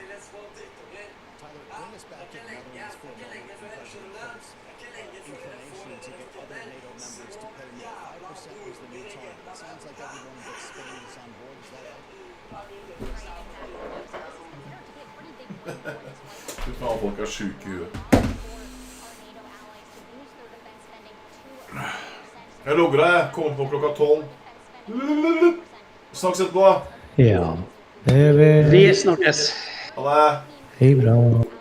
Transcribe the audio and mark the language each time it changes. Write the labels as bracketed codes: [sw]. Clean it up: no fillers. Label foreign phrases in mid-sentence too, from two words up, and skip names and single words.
[en] Tyler, bring us back to the Netherlands for a moment from President Trump's inclination to get other NATO members to pay more. 5% was the new target. It sounds like everyone but Spain is on board. Is that right? Right, exactly. So this is considered to be [no] Fy faen, folk syke I huet. Jeg logger deg, kommer på klokka 12. Snakkes etterpå. Ja, det Vi snakkes. Ha det. Hei bra.